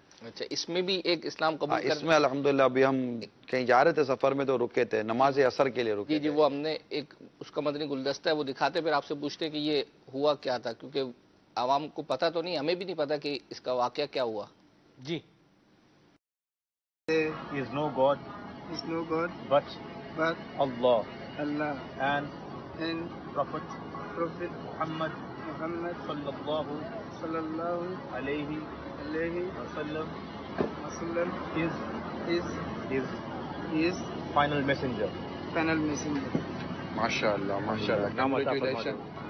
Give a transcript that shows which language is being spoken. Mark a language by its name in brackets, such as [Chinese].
[Hindi] अच्छा, इसमें भी एक इस्लाम कबूल करने, इसमें अल्हम्दुलिल्लाह अभी हम कहीं जा रहे थे सफर में, तो रुके थे नमाज असर के लिए रुके जी जी थे। वो हमने एक उसका मदनी गुलदस्ता है वो दिखाते, फिर आपसे पूछते कि ये हुआ क्या था, क्योंकि आवाम को पता तो नहीं, हमें भी नहीं पता कि इसका वाकया क्या हुआ। जी। [English] There is no God but Allah and Prophet Muhammad sallallahu alayhi wasallam is final messenger. [Hindi] माशाअल्लाह माशाअल्लाह, [English] congratulations.